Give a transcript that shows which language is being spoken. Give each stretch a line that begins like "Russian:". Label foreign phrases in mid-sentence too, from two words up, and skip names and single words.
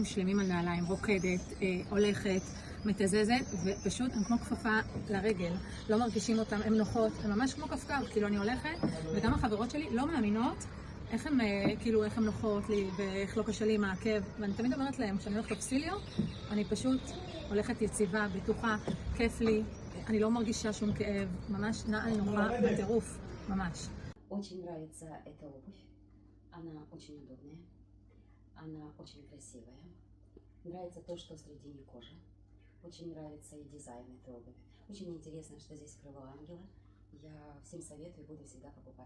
Hebrew: שלמים על נעליים, רוקדת, הולכת, מתזזת, ופשוט הן כמו כפפה לרגל, לא מרגישים אותן, הן נוחות, הן ממש כמו כפכף, כאילו אני הולכת, וגם החברות שלי לא מאמינות איך הן נוחות לי ואיך לא קשה לי עם העקב, ואני תמיד אומרת להם, כשאני הולכת אופסליו, אני פשוט הולכת יציבה, בטוחה, כיף לי, אני לא מרגישה שום כאב, ממש נעל נוחה בטירוף, ממש.
Russian: Очень нравится эта обувь, она очень удобная, она очень красивая. Нравится то, что среди не кожи. Очень нравится и дизайн этой обуви. Очень интересно, что здесь крыло ангела. Я всем советую, буду всегда покупать.